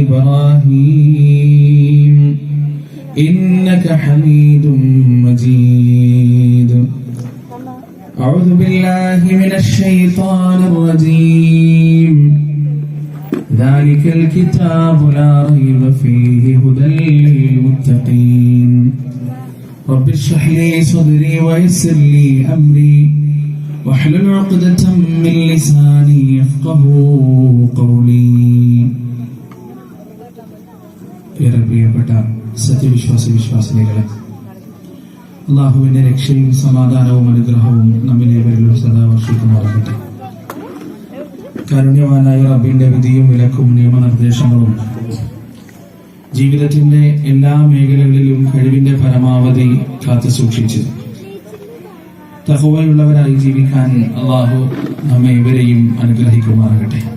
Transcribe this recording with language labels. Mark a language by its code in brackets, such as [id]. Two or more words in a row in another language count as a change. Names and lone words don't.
[ar] إبراهيم إنك حميد مجيد أعوذ بالله من الشيطان الرجيم ذلك الكتاب لا ريب فيه هدى للمتقين رب اشرح لي صدري ويسر لي أمري واحلل عقدة من لساني يفقهوا قولي [ml] ഏറെ പ്രിയപ്പെട്ട സത്യവിശ്വാസികളെ, അല്ലാഹുവിന്റെ രക്ഷയും സമാധാനവും അനുഗ്രഹവും നമ്മിലേവരിലും സദാ വർഷിക്കുമാറാകട്ടെ. കാരുണ്യവാനായ റബ്ബിന്റെ വിധിയും വിലക്കും നിയമനിർദ്ദേശങ്ങളും ജീവിതത്തിന്റെ എല്ലാ മേഖലകളിലും കഴിവിന്റെ പരമാവധി കാത്തു സൂക്ഷിച്ച് തഖ്വയുള്ളവരായി ജീവിക്കാൻ അല്ലാഹു നമ്മെ ഇവരെയും അനുഗ്രഹിക്കുമാറാകട്ടെ.